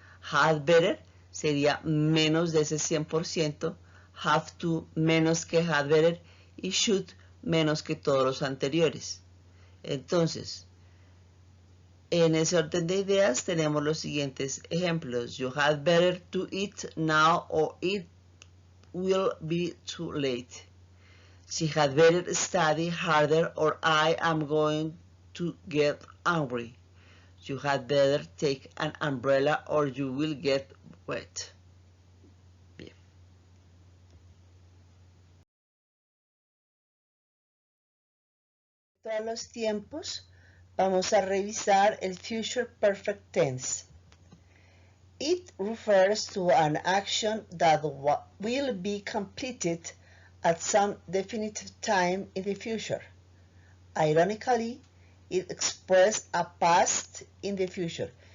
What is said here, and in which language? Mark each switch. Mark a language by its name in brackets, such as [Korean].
[Spanish] Had better sería menos de ese 100%, have to menos que had better y should menos que todos los anteriores. Entonces, en ese orden de ideas tenemos los siguientes ejemplos. [English] You had better to eat now or it will be too late. She had better study harder or I am going to get angry. You had better take an umbrella or you will get wet. [Spanish] Bien. Todos los tiempos vamos a revisar el future perfect tense. [English] It refers to an action that will be completed at some definitive time in the future. Ironically, it expresses a past in the future.